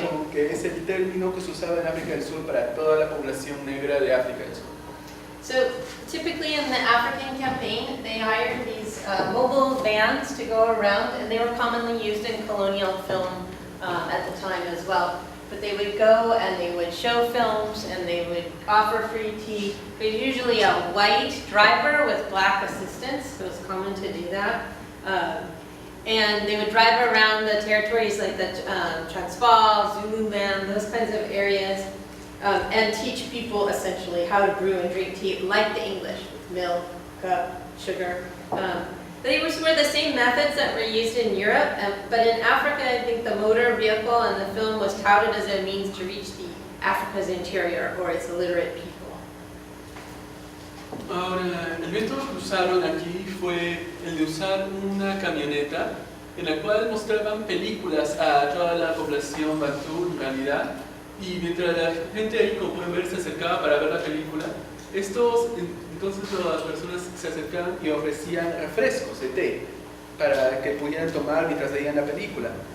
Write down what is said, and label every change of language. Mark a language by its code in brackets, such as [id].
[es] Bantu, que es el término que se usaba en África del Sur para toda la población negra de África del Sur. [en] So typically in the African campaign, they hired these mobile vans to go around, and they were commonly used in colonial film at the time as well. But they would go and they would show films and they would offer free tea. There's usually a white driver with black assistants, so it's common to do that. And they would drive around the territories like the Transvaal, Zululand, those kinds of areas, and teach people essentially how to brew and drink tea like the English, with milk, cup, sugar. They were the same methods that were used in Europe, but in Africa, I think the motor vehicle and the film was touted as a means to reach the Africa's interior or its illiterate people. [es] Ahora, el método que usaron aquí fue el de usar una camioneta en la cual mostraban películas a toda la población Bantu en realidad, y mientras la gente ahí, como pueden ver, se acercaba para ver la película, entonces las personas se acercaban y ofrecían refrescos de té para que pudieran tomar mientras veían la película.